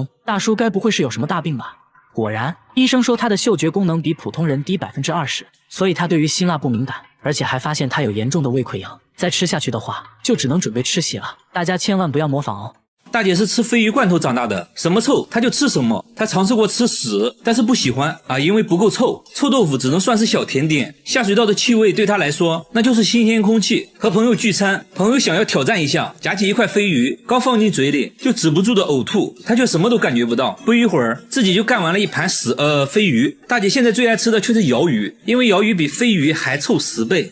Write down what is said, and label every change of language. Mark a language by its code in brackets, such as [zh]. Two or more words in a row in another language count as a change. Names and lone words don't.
[zh] 大叔該不會是有什麼大病吧？果然，醫生說他的嗅覺功能比普通人低20%，所以他對於辛辣不敏感，而且還發現他有嚴重的胃潰瘍，再吃下去的話，就只能準備吃血了。大家千萬不要模仿哦。大姐是吃鯡魚罐頭長大的，什麼臭她就吃什麼。她嘗試過吃屎，但是不喜歡啊，因為不夠臭。臭豆腐只能算是小甜點。下水道的氣味對她來說，那就是新鮮空氣。和朋友聚餐，朋友想要挑戰一下，夾起一塊鯡魚，剛放進嘴裡就止不住的嘔吐，她卻什麼都感覺不到。不一會兒，自己就幹完了一盤鯡魚。大姐現在最愛吃的卻是鰩魚，因為鰩魚比鯡魚還臭10倍。